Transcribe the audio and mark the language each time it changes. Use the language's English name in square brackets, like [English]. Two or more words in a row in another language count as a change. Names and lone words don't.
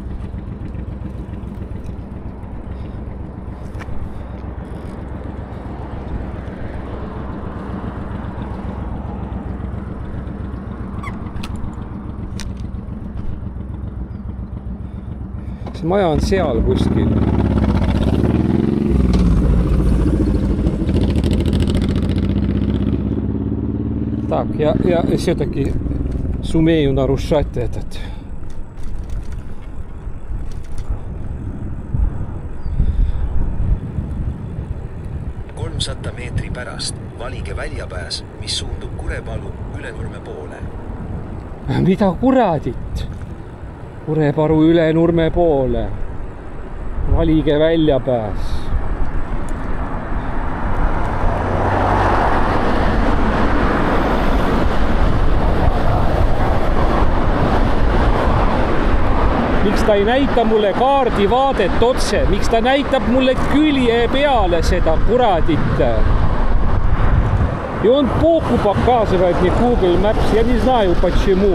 [Estonian] Maja on seal kuskil. [Russian] Так, я все-таки сумею нарушать этот. [Estonian] meetri pärast valige väljapääs, mis suundub Kurepalu Ülenurme poole. Mida kuradit? Kureparu Ülenurme poole. Valige väljapääs. Miks ta ei näita mulle kaardivaadet otse? Miks ta näitab mulle külje peale seda kuradit? [Russian] И он боку показывает мне Google Maps. Я не знаю почему.